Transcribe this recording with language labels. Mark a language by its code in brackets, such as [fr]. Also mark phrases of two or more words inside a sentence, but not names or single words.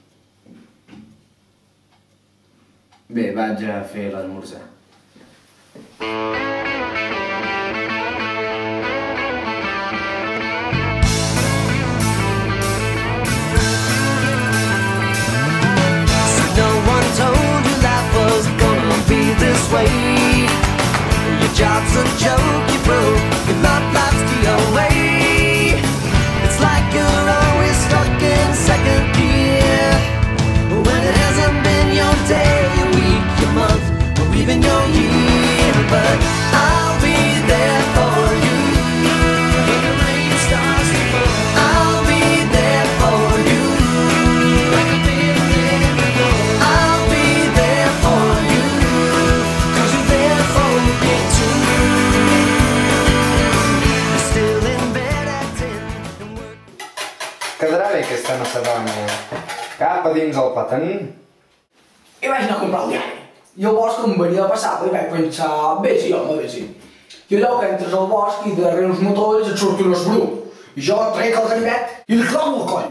[ca] Bé, vaig a fer l'esmorzar. [en] No one told you life was gonna be this way. Your job's a joke you broke, your love life's the away. It's like you're always stuck in second gear, when it hasn't been your day, your week, your month, or even your year. But I'll be there for you when the rain starts to fall. I'll be there for you like I've been there before. I'll be there for you 'cause you're there for me too. You're still in bed at 10 and work. [ca] Quedarà bé aquesta macedònia. Cap a dins el patent. I vaig anar a comprar el diari. I al bosc em venia de passada i vaig pensar, bé sí, home, bé sí. I allò que entres al bosc i darrere uns matolls et surt un esbru. I jo trec el ganivet i li clavo el coll.